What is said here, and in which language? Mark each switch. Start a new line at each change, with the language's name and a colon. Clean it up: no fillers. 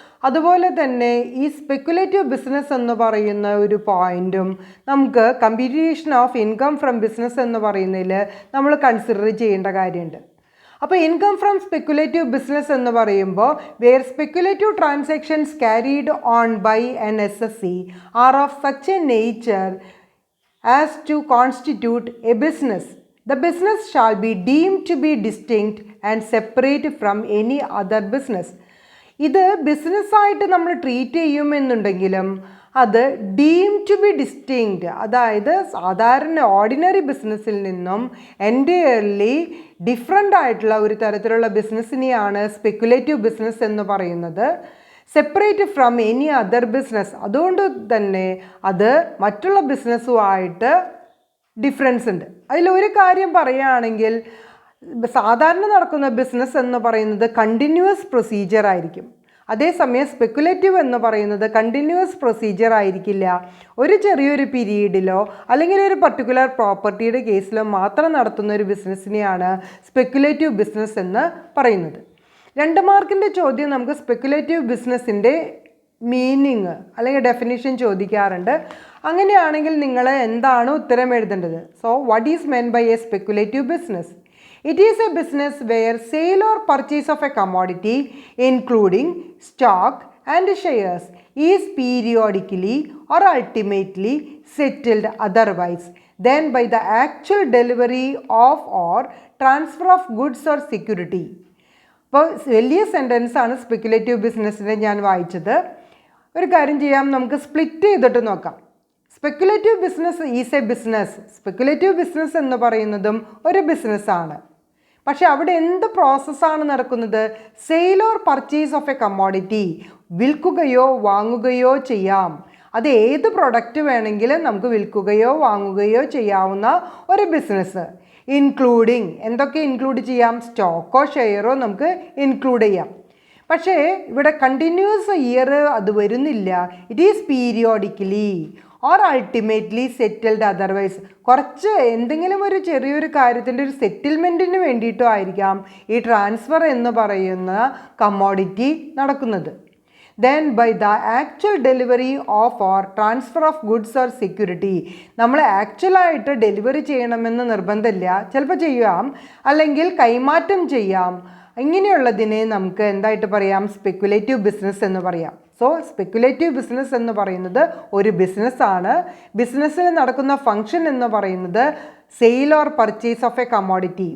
Malayalam: അതുപോലെ തന്നെ ഈ സ്പെക്കുലേറ്റീവ് ബിസിനസ് എന്ന് പറയുന്ന ഒരു പോയിൻറ്റും നമുക്ക് computation of income from business എന്ന് പറയുന്നതിൽ നമ്മൾ കൺസിഡർ ചെയ്യേണ്ട കാര്യമുണ്ട്.
English: അപ്പോൾ income from speculative business എന്ന് പറയുമ്പോൾ where speculative transactions carried on by an SSC are of such a nature as to constitute a business. The business shall be deemed to be distinct and separate from any other business.
Malayalam: ഇത് ബിസിനസ്സായിട്ട് നമ്മൾ treat ചെയ്യുമെന്നുണ്ടെങ്കിലും അത് deemed to B distinct, അതായത് സാധാരണ ordinary ബിസിനസ്സിൽ നിന്നും entirely different ആയിട്ടുള്ള ഒരു തരത്തിലുള്ള ബിസിനസ്സിനെയാണ് സ്പെക്കുലേറ്റീവ് ബിസിനസ് എന്ന് പറയുന്നത്. Separate from any other business, അതുകൊണ്ട് തന്നെ അത് മറ്റുള്ള ബിസിനസ്സുമായിട്ട് ഡിഫറൻസ് ഉണ്ട്. അതിലൊരു കാര്യം പറയുകയാണെങ്കിൽ സാധാരണ നടക്കുന്ന ബിസിനസ് എന്ന് പറയുന്നത് കണ്ടിന്യൂസ് പ്രൊസീജിയർ ആയിരിക്കും. അതേസമയം സ്പെക്കുലേറ്റീവ് എന്ന് പറയുന്നത് കണ്ടിന്യൂസ് പ്രൊസീജിയർ ആയിരിക്കില്ല. ഒരു ചെറിയൊരു പീരീഡിലോ അല്ലെങ്കിൽ ഒരു പർട്ടിക്കുലർ പ്രോപ്പർട്ടിയുടെ കേസിലോ മാത്രം നടത്തുന്ന ഒരു ബിസിനസ്സിനെയാണ് സ്പെക്കുലേറ്റീവ് ബിസിനസ് എന്ന് പറയുന്നത്. 2 മാർക്കിൻ്റെ ചോദ്യം നമുക്ക് സ്പെക്കുലേറ്റീവ് ബിസിനസ്സിൻ്റെ മീനിങ് അല്ലെങ്കിൽ ഡെഫിനിഷൻ ചോദിക്കാറുണ്ട്. അങ്ങനെയാണെങ്കിൽ നിങ്ങൾ എന്താണ് ഉത്തരം എഴുതേണ്ടത്? So what is men by A speculative business?
English: It is a business where sale or purchase of a commodity including stock, and shares is periodically or ultimately settled otherwise than by the actual delivery of or transfer of goods or security.
Malayalam: അപ്പോൾ വലിയ sentence ആണ് speculative ബിസിനസ്സിൻ്റെ ഞാൻ വായിച്ചത്. ഒരു കാര്യം ചെയ്യാം, നമുക്ക് സ്പ്ലിറ്റ് ചെയ്തിട്ട് നോക്കാം. Speculative business is A business. Speculative business എന്ന് പറയുന്നതും ഒരു ബിസിനസ്സാണ്. പക്ഷെ അവിടെ എന്ത് പ്രോസസ്സാണ് നടക്കുന്നത്? Sale or purchase of A commodity. വിൽക്കുകയോ വാങ്ങുകയോ ചെയ്യാം. അത് ഏത് പ്രൊഡക്റ്റ് വേണമെങ്കിലും നമുക്ക് വിൽക്കുകയോ വാങ്ങുകയോ ചെയ്യാവുന്ന ഒരു ബിസിനസ്. ഇൻക്ലൂഡിങ് എന്തൊക്കെ ഇൻക്ലൂഡ് ചെയ്യാം? സ്റ്റോക്കോ ഷെയറോ നമുക്ക് ഇൻക്ലൂഡ് ചെയ്യാം. പക്ഷേ ഇവിടെ കണ്ടിന്യൂസ് ഇയർ അത് വരുന്നില്ല.
English: It is periodically or ultimately settled otherwise.
Malayalam: കുറച്ച് എന്തെങ്കിലും ഒരു ചെറിയൊരു കാര്യത്തിൻ്റെ ഒരു സെറ്റിൽമെൻറ്റിന് വേണ്ടിയിട്ടോ ആയിരിക്കാം ഈ ട്രാൻസ്ഫർ എന്ന് പറയുന്ന കമ്മോഡിറ്റി നടക്കുന്നത്.
English: then by the actual delivery of or transfer of goods or security.
Malayalam: നമ്മൾ ആക്ച്വലായിട്ട് ഡെലിവറി ചെയ്യണമെന്ന് നിർബന്ധമില്ല, ചിലപ്പോൾ ചെയ്യാം, അല്ലെങ്കിൽ കൈമാറ്റം ചെയ്യാം. ഇങ്ങനെയുള്ളതിനെ നമുക്ക് എന്തായിട്ട് പറയാം? സ്പെക്കുലേറ്റീവ് ബിസിനസ് എന്ന് പറയാം. സോ സ്പെക്കുലേറ്റീവ് ബിസിനസ് എന്ന് പറയുന്നത് ഒരു ബിസിനസ്സാണ്. ബിസിനസ്സിൽ നടക്കുന്ന ഫങ്ഷൻ എന്ന് പറയുന്നത് sale or purchase of A commodity.